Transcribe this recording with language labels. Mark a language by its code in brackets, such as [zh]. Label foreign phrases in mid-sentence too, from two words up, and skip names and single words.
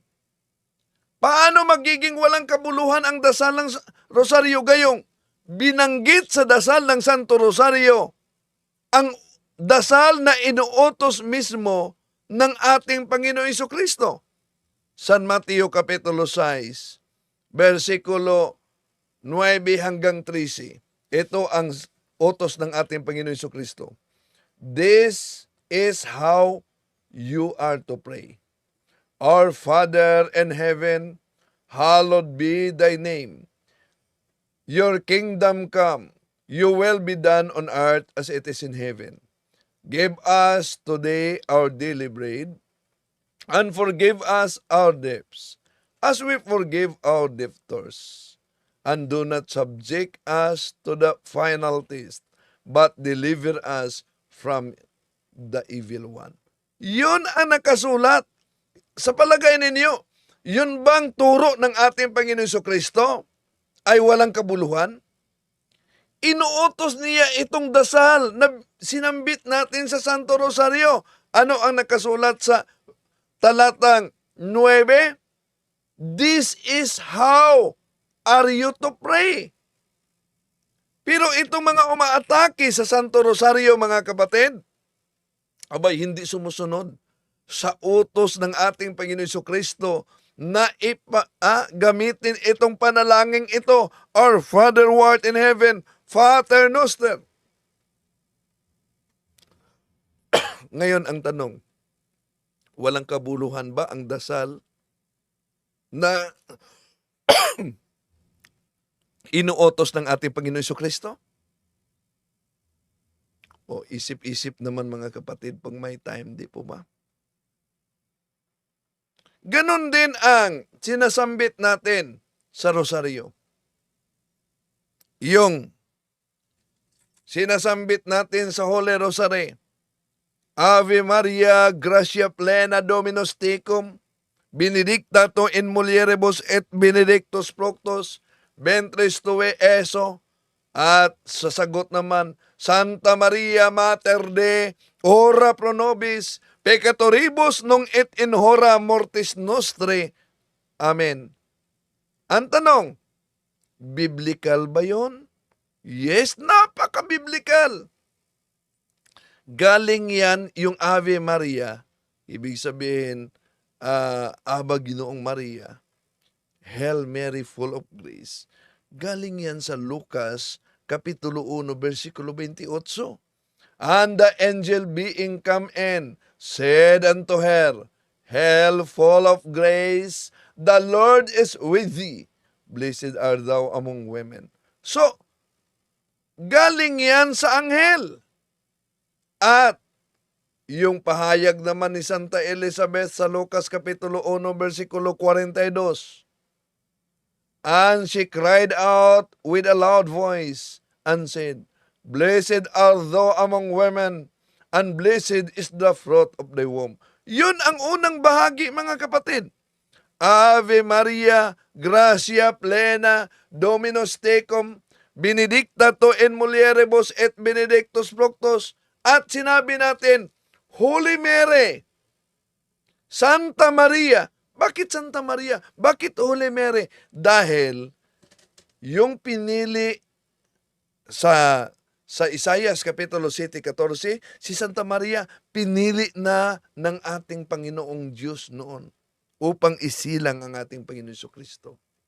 [tl] Paano magiging walang kabuluhan ang dasal ng Rosario, gayong binanggit sa dasal ng Santo Rosario ang dasal na inuutos mismo ng ating Panginoong Jesucristo? San Mateo Kapitulo 6, versikulo 9 hanggang 13. Ito ang utos ng ating Panginoong Jesucristo. [en] This is how you are to pray. Our Father in heaven, hallowed be thy name. Your kingdom come, your will be done on earth as it is in heaven. Give us today our daily bread, and forgive us our debts, as we forgive our debtors. And do not subject us to the final test, but deliver us from the evil one. [tl] Yun ang nakasulat. Sa palagay ninyo, yun bang turo ng ating Panginoon Kristo ay walang kabuluhan? Inuutos niya itong dasal na sinambit natin sa Santo Rosario. Ano ang nakasulat sa talatang 9? [en] This is how are you to pray. [tl] Pero itong mga umaatake sa Santo Rosario, mga kapatid, abay, hindi sumusunod sa utos ng ating Panginoon Kristo na gamitin itong panalangin ito, [en] Our Father who art in heaven, [la] Pater Noster. [tl] Ngayon ang tanong, walang kabuluhan ba ang dasal na inuutos ng ating Panginoon Kristo? O isip-isip naman mga kapatid pag may time, di po ba? Ganon din ang sinasambit natin sa Rosario. Yung sinasambit natin sa [en] Holy Rosary, [la] Ave Maria, gratia plena Dominus tecum, benedicta tu in mulieribus et benedictus fructus ventris tui, Iesus. [tl] At sa sagot naman, [la] Santa Maria Mater Dei, ora pro nobis peccatoribus nunc et in hora mortis nostri. Amen. [tl] Ang tanong, biblical ba yun? Yes, napaka-biblical. Galing yan yung Ave Maria, ibig sabihin, Aba Ginoong Maria, [en] Hail Mary full of grace. [tl] Galing yan sa Lucas, Kapitulo 1, versikulo 28. [en] And the angel being come in, said unto her, Hail full of grace, the Lord is with thee. Blessed art thou among women. [tl] So, galing yan sa anghel. At yung pahayag naman ni Santa Elizabeth sa Lucas Kapitulo 1, versikulo 42. [en] And she cried out with a loud voice and said, Blessed art thou among women, and blessed is the fruit of thy womb. [tl] Yun ang unang bahagi, mga kapatid. [la] Ave Maria, gratia plena, Dominus tecum, benedicta tu in mulieribus et benedictus fructus. [tl] At sinabi natin, [en] Holy Mary, [tl] Santa Maria. Bakit Santa Maria? Bakit [en] Holy Mary? [tl] Dahil yung pinili sa Isaias Kapitulo 7:14, si Santa Maria pinili na ng ating Panginoong Diyos noon upang isilang ang ating Panginoon Kristo.